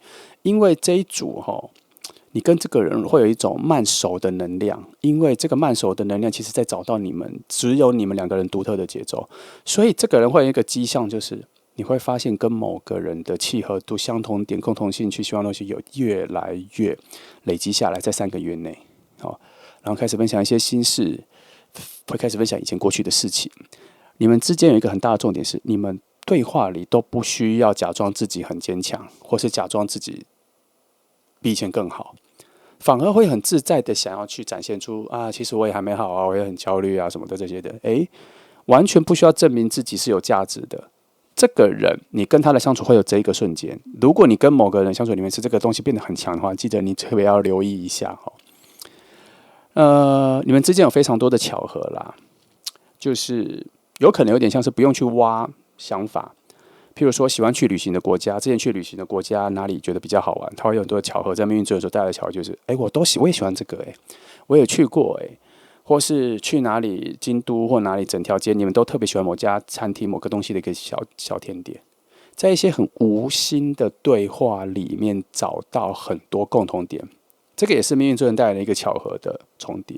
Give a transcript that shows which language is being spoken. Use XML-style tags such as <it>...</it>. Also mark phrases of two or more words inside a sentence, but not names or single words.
<zh>因為這一組你跟這個人會有一種慢熟的能量，因為這個慢熟的能量其實在找到只有你們兩個人獨特的節奏，所以這個人會有一個跡象，就是你會發現跟某個人的契合度、相同點、共同興趣、希望東西有越來越累積下來，在3個月內然後開始分享一些心事，會開始分享以前過去的事情。你們之間有一個很大的重點是，你們對話裡都不需要假裝自己很堅強，或是假装自己比以前更好，反而会很自在的想要去展現出其實我也還沒好我也很焦慮什麼的這些的，完全不需要證明自己是有價值的。這個人，你跟他的相處會有這一個瞬間。如果你跟某個人相處裡面是這個東西變得很強的話，記得你特別要留意一下你們之間有非常多的巧合啦，就是有可能有點像是不用去挖想法。譬如說喜歡去旅行的國家，之前去旅行的國家哪裡覺得比較好玩，它會有很多巧合，在命運之輪所帶來的巧合就是，我也喜歡這個，我也去過，或是去哪裡京都或哪裡整條街，你們都特別喜歡某家餐廳某個東西的一個小甜點，在一些很無心的對話裡面找到很多共同點，這個也是命運之輪帶來的一個巧合的重疊。</zh>